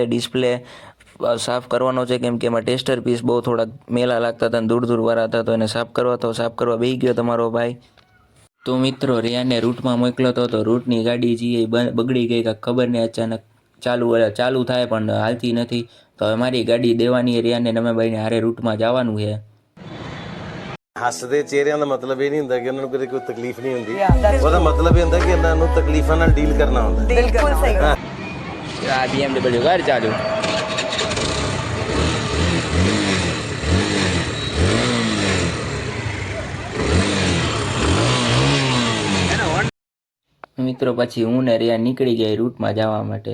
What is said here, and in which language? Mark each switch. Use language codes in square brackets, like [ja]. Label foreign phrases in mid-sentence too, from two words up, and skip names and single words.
[gu] ડિસ્પ્લે સાફ કરવાનો છે, કેમ કે એમાં ટેસ્ટર પીસ બહુ થોડાક મેલા લાગતા હતા અને દૂર વાળા હતા, તો એને સાફ કરવા બેસી ગયો તમારો ભાઈ. તો મિત્રો રિયાને રૂટમાં મોકલ્યો હતો, તો રૂટની ગાડી જે બગડી ગઈ, કાંઈક ખબર નહીં, અચાનક ચાલુ થાય પણ હાલતી નથી. તો હવે મારી ગાડી દેવાની રિયાને નમેભાઈને હારે રૂટમાં જવાનું છે. [pa] ਹੱਸਦੇ ਚਿਹਰਿਆਂ ਦਾ ਮਤਲਬ ਇਹ ਨਹੀਂ ਹੁੰਦਾ ਕਿ ਉਹਨਾਂ ਨੂੰ ਕਦੇ ਕੋਈ ਤਕਲੀਫ ਨਹੀਂ ਹੁੰਦੀ। ਉਹਦਾ ਮਤਲਬ ਇਹ ਹੁੰਦਾ ਕਿ ਇਹਨਾਂ ਨੂੰ ਤਕਲੀਫਾਂ ਨਾਲ ਡੀਲ ਕਰਨਾ ਹੁੰਦਾ। ਬਿਲਕੁਲ ਸਹੀ। [gu] આ BMW ઘર ચાલુ. મિત્રો પછી હું ને રિયા નીકળી ગયા રૂટમાં જવા માટે.